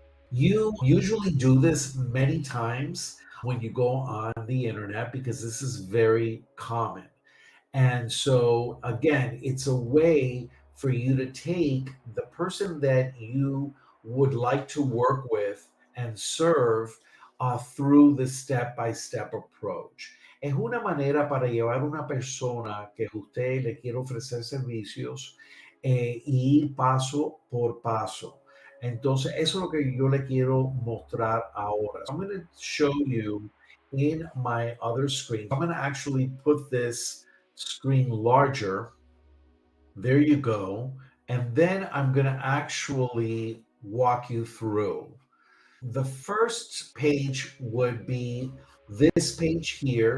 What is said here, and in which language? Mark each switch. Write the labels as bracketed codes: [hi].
[en] You usually do this many times when you go on the internet because this is very common. And so, again, it's a way for you to take the person that you would like to work with and serve through the step by step approach. [es] Es una manera para llevar una persona que usted le quiere ofrecer servicios y ir paso por paso. Entonces, eso es lo que yo le quiero mostrar ahora. [en] So I'm going to show you in my other screen. I'm going to actually put this screen larger. There you go. And then I'm going to actually walk you through. The first page would be this page here.